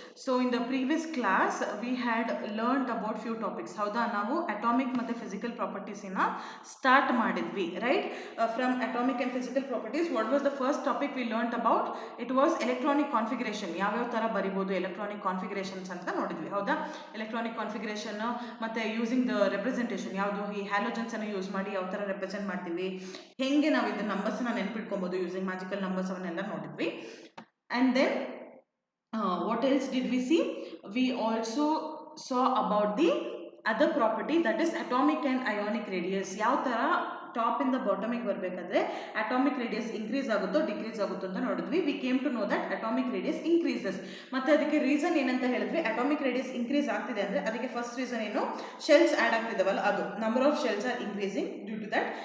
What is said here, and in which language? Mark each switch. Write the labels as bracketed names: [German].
[English] So in the previous class we had learned about few topics. [Kannada] ಹೌದಾ ನಾವು atomic ಮತ್ತೆ physical properties ನ start ಮಾಡಿದ್ವಿ, right? [English] From atomic and physical properties, what was the first topic we learned about? It was electronic configuration. [Kannada] ಯಾವ್ಯಾವ ತರ ಬರಿಬಹುದು electronic configurations ಅಂತ ನೋಡಿದ್ವಿ, ಹೌದಾ? electronic configuration ಮತ್ತೆ [English] using the representation, [Kannada] ಯಾವುದು ಈ halogens ಅನ್ನು ಯೂಸ್ ಮಾಡಿ ಯಾವ ತರ represent ಮಾಡ್ತೀವಿ, ಹೆಂಗೆ ನಾವು ಇದು ನಂಬರ್ಸ್ ನ ನೆನಪಿಟ್ಕೊಬಹುದು [English] using magical numbers [Kannada] ಅವನ್ನೆಲ್ಲ ನೋಡಿದ್ವಿ. [English] And then what else did we see? We also saw about the other property, that is atomic and ionic radius. [Kannada] ಯಾವ ತರ ಟಾಪ್ ಇಂದ ಬಾಟಮಿಗೆ ಬರಬೇಕಾದ್ರೆ ಅಟಾಮಿಕ್ ರೇಡಿಯಸ್ ಇನ್ಕ್ರೀಸ್ ಆಗುತ್ತೋ ಡಿಕ್ರೀಸ್ ಆಗುತ್ತೋ ಅಂತ ನೋಡಿದ್ವಿ. [English] We came to know that atomic radius increases. [Kannada] ಮತ್ತೆ ಅದಕ್ಕೆ ರೀಸನ್ ಏನಂತ ಹೇಳಿದ್ವಿ, ಅಟಾಮಿಕ್ ರೇಡಿಯಸ್ ಇನ್ಕ್ರೀಸ್ ಆಗ್ತಿದೆ ಅಂದ್ರೆ ಅದಕ್ಕೆ ಫಸ್ಟ್ ರೀಸನ್ ಏನು, ಶೆಲ್ಸ್ ಆಡ್ ಆಗ್ತಿದಾವಲ್ಲ, ಅದು [English] Number of shells are increasing due to that.